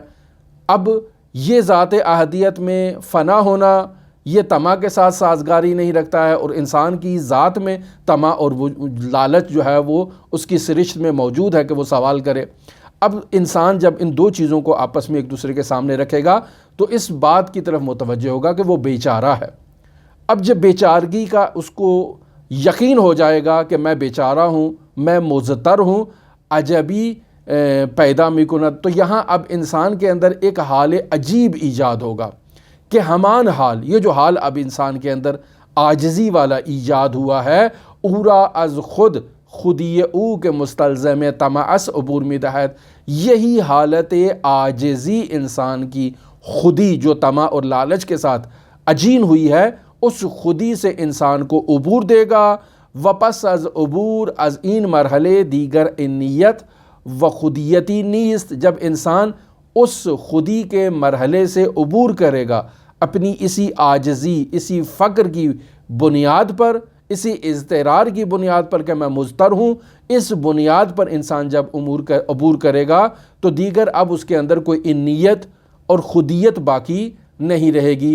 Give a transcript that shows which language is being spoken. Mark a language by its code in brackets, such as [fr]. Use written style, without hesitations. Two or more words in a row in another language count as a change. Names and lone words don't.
[ur] اب یہ ذات احدیت میں فنا ہونا یہ طمع کے ساتھ سازگاری نہیں رکھتا ہے، اور انسان کی ذات میں طمع اور لالچ جو ہے وہ اس کی سرشت میں موجود ہے کہ وہ سوال کرے. اب انسان جب ان دو چیزوں کو آپس میں ایک دوسرے کے سامنے رکھے گا تو اس بات کی طرف متوجہ ہوگا کہ وہ بیچارہ ہے. اب جب بیچارگی کا اس کو یقین ہو جائے گا کہ میں بیچارہ ہوں، میں مضطر ہوں، [fa] عجبی پیدا می کند، [ur] تو یہاں اب انسان کے اندر ایک حال عجیب ایجاد ہوگا کہ ہمان حال، یہ جو حال اب انسان کے اندر عاجزی والا ایجاد ہوا ہے، [fa] اورا از خودی او کے مستلزم طمعس عبور می دہد، [ur] یہی حالت عاجزی انسان کی خودی جو طمع اور لالچ کے ساتھ عجین ہوئی ہے، اس خودی سے انسان کو عبور دے گا. [fa] وپس از عبور از این مرحلے دیگر انیت و خودیتی نیست، [ur] جب انسان اس خودی کے مرحلے سے عبور کرے گا اپنی اسی عاجزی، اسی فقر کی بنیاد پر، اسی اضطرار کی بنیاد پر کہ میں مضطر ہوں، اس بنیاد پر انسان جب عبور کرے گا تو دیگر اب اس کے اندر کوئی انیت اور خودیت باقی نہیں رہے گی.